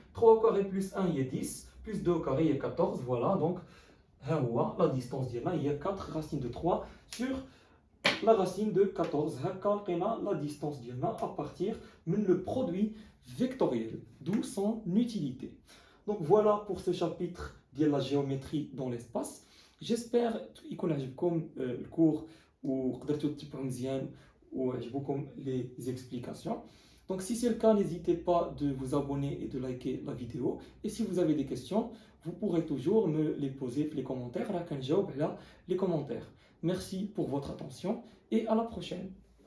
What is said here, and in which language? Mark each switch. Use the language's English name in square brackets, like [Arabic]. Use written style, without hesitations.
[French] 3 au carré plus 1 هي 10 plus 2 au carré هي 14. Voilà donc la distance [Arabic] ديالنا [French] هي 4 racine de 3 sur la racine de 14. [Arabic] هكا لقينا [French] la distance [Arabic] ديالنا [French] à partir [Arabic] من [French] le produit vectoriel, d'où son utilité. Donc voilà pour ce chapitre de la géométrie dans l'espace. J'espère [Arabic] يكون عجبكم الكور وقدرتوا تتبعوا مزيان وعجبوكم [French] les explications. Donc si c'est le cas, n'hésitez pas de vous abonner et de liker la vidéo. Et si vous avez des questions, vous pourrez toujours me les poser dans les commentaires. Là, quand je les commentaires. Merci pour votre attention et à la prochaine.